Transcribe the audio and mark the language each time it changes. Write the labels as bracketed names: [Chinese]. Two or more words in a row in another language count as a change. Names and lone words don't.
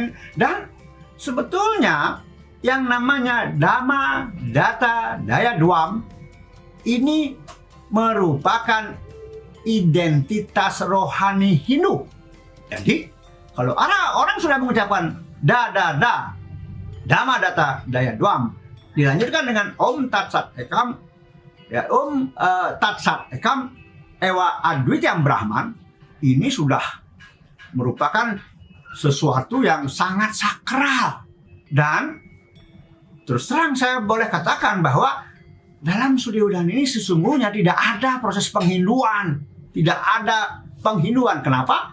[Indonesian] Dan sebetulnya yang namanya [Sanskrit] Dhamma Datta Daya Dwam [Indonesian] ini merupakan identitas rohani Hindu. Jadi kalau orang sudah mengucapkan da [Sanskrit] Dhamma Datta Daya Dwam, [Indonesian] dilanjutkan dengan [Sanskrit] Om Tat Sat Ekam, [Indonesian] ya [Sanskrit] Om Tat Sat Ekam Ewa Adwityam Brahman, [Indonesian] ini sudah merupakan sesuatu yang sangat sakral. Dan terus terang saya boleh katakan bahwa dalam Sudi Wadani ini sesungguhnya tidak ada proses penghinduan. Tidak ada penghinduan. Kenapa?